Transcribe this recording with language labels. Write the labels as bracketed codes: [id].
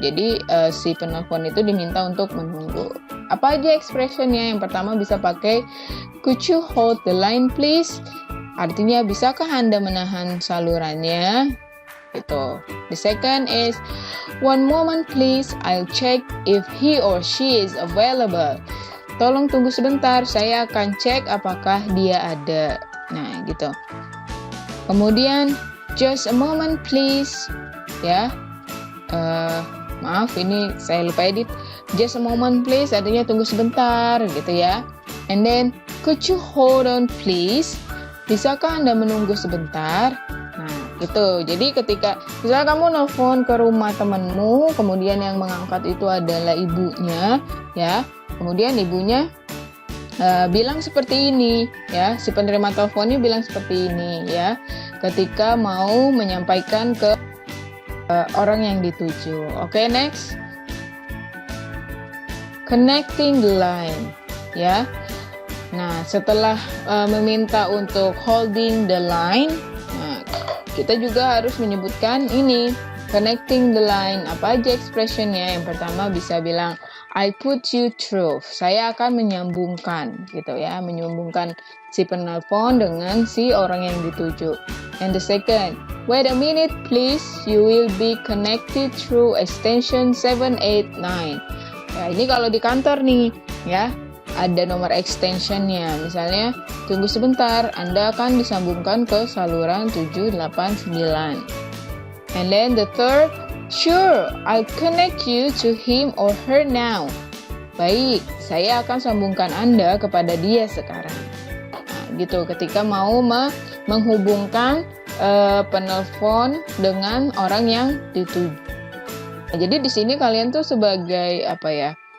[id] Jadi si penelpon itu diminta untuk menunggu. Apa aja expressionnya? Yang pertama bisa pakai [en] could you hold the line please? [id] Artinya bisakah Anda menahan salurannya? Gitu. [en] The second is one moment please, I'll check if he or she is available. [id] Tolong tunggu sebentar, saya akan cek apakah dia ada. Nah, gitu. Kemudian [en] just a moment please. [id] Ya, maaf ini saya lupa edit. [en] Just a moment please [id] artinya tunggu sebentar gitu ya. [en] And then could you hold on please? [id] Bisakah Anda menunggu sebentar? Nah, gitu. Jadi ketika misalnya kamu nelfon ke rumah temanmu, kemudian yang mengangkat itu adalah ibunya, ya. Kemudian ibunya bilang seperti ini, ya. Si penerima teleponnya bilang seperti ini, ya. Ketika mau menyampaikan ke orang yang dituju. Oke, next. [en] Connecting the line, ya. [id] Nah, setelah meminta untuk [en] holding the line, [id] nah, kita juga harus menyebutkan ini, [en] connecting the line. [id] Apa aja expressionnya? Yang pertama bisa bilang, [en] I put you through. [id] Saya akan menyambungkan, gitu ya, menyambungkan si penelpon dengan si orang yang dituju. [en] And the second, wait a minute please, you will be connected through extension 789. [id] Ya, ini kalau di kantor nih, ya, ada nomor extensionnya. Misalnya, tunggu sebentar, Anda akan disambungkan ke saluran 789. [en] And then the third, sure, I'll connect you to him or her now. [id] Baik, saya akan sambungkan Anda kepada dia sekarang. Nah, gitu, ketika mau menghubungkan penelpon dengan orang yang dituju. Nah, jadi di sini kalian tuh sebagai apa ya?